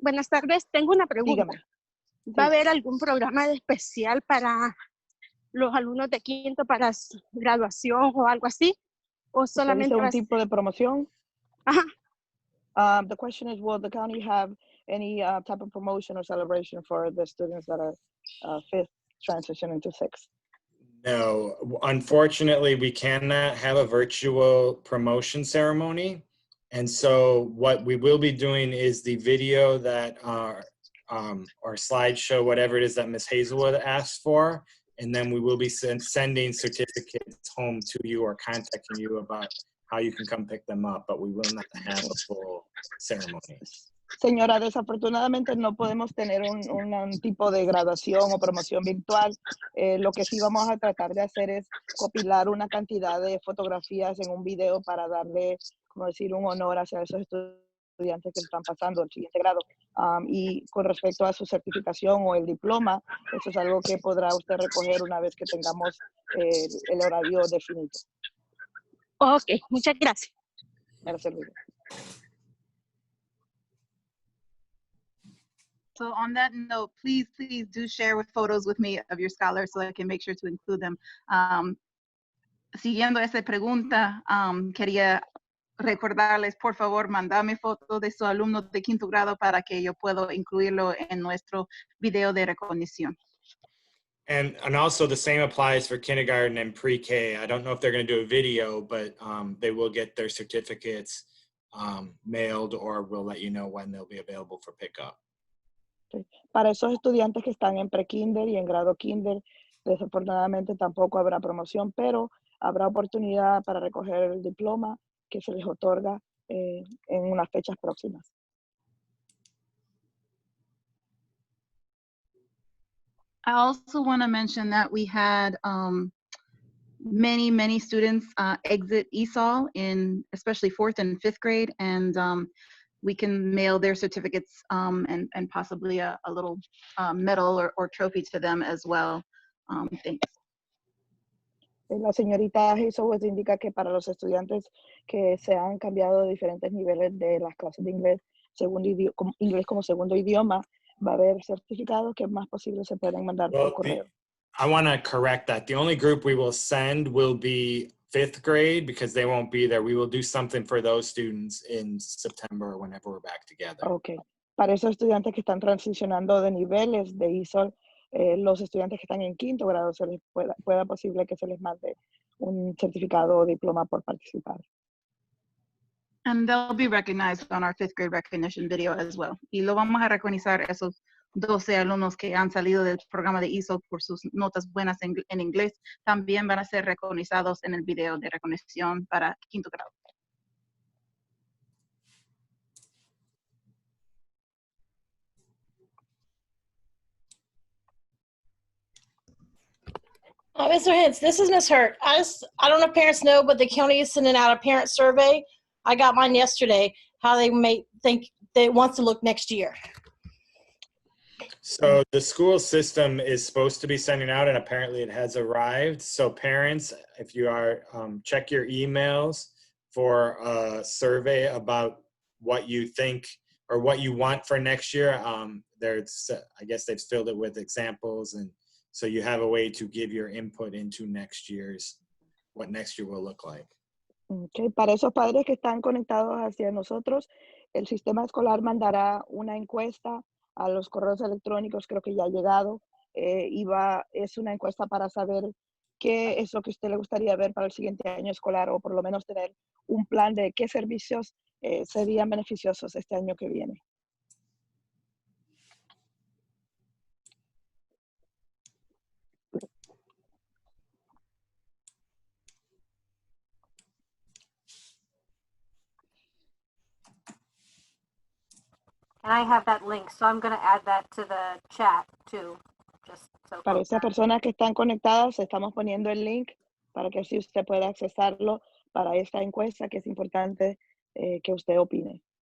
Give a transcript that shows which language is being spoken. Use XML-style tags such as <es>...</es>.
<es>Buenas tardes, tengo una pregunta. Dígame. ¿Va a haber algún programa especial para los alumnos de quinto para graduación o algo así? ¿O ¿Usted solamente dice va un a ser? tipo de promoción? Ajá.</es> <en>The question is, will the county have any type of promotion or celebration for the students that are fifth transitioning to sixth? No, unfortunately, we cannot have a virtual promotion ceremony. And so what we will be doing is the video that or slideshow, whatever it is that Ms. Hazelwood asked for. And then we will be sending certificates home to you or contacting you about how you can come pick them up, but we will not have a full ceremony.</en> <es>Señora, desafortunadamente no podemos tener un tipo de graduación o promoción virtual. Lo que sí vamos a tratar de hacer es compilar una cantidad de fotografías en un video para darle, como decir, un honor hacia esos estudiantes que están pasando al siguiente grado. Y con respecto a su certificación o el diploma, eso es algo que podrá usted recoger una vez que tengamos el horario definido. Ok, muchas gracias. Gracias.</es> <en>So on that note, please do share with photos with me of your scholars so I can make sure to include them.</en> <es>Siguiendo esa pregunta, quería recordarles, por favor, mandame fotos de su alumno de quinto grado para que yo pueda incluirlo en nuestro video de recognición.</es> <en>And also the same applies for kindergarten and pre-K. I don't know if they're going to do a video, but they will get their certificates mailed, or we'll let you know when they'll be available for pickup.</en> <es>Para esos estudiantes que están en pre-kinder y en grado kinder, desafortunadamente tampoco habrá promoción, pero habrá oportunidad para recoger el diploma que se les otorga en unas fechas próximas.</es> <en>I also want to mention that we had many students exit ESOL in especially 4th and 5th grade, and we can mail their certificates and possibly a little medal or trophy to them as well. Thanks.</en> <es>La señorita Hazelwood indica que para los estudiantes que se han cambiado de diferentes niveles de las clases de inglés, inglés como segundo idioma, va a haber certificados que es más posible se pueden mandar por correo.</es> <en>I want to correct that. The only group we will send will be 5th grade because they won't be there. We will do something for those students in September or whenever we're back together. Okay.</en> <es>Para esos estudiantes que están transicionando de niveles de ISOL, los estudiantes que están en 5º grado se les pueda posible que se les mande un certificado o diploma por participar.</es> <en>And they'll be recognized on our 5th grade recognition video as well.</en> <es>Y lo vamos a reconocer esos 12 alumnos que han salido del programa de ESOL por sus notas buenas en inglés. También van a ser reconocidos en el video de recognición para 5º grado.</es> <en>Mr. Hintz, this is Ms. Hurt. I don't know if parents know, but the county is sending out a parent survey. I got mine yesterday, how they may think they want to look next year. So the school system is supposed to be sending out, and apparently it has arrived. So parents, if you are, check your emails for a survey about what you think or what you want for next year. I guess they've filled it with examples, and so you have a way to give your input into what next year will look like. Okay.</en> <es>Para esos padres que están conectados hacia nosotros, el sistema escolar mandará una encuesta a los correos electrónicos, creo que ya ha llegado, es una encuesta para saber qué es lo que a usted le gustaría ver para el siguiente año escolar, o por lo menos tener un plan de qué servicios serían beneficiosos este año que viene.</es> <en>And I have that link, so I'm going to add that to the chat too. Just so</en> <es>Para esas personas que están conectadas, estamos poniendo el link para que así usted pueda accesarlo para esta encuesta, que es importante que usted opine.</es>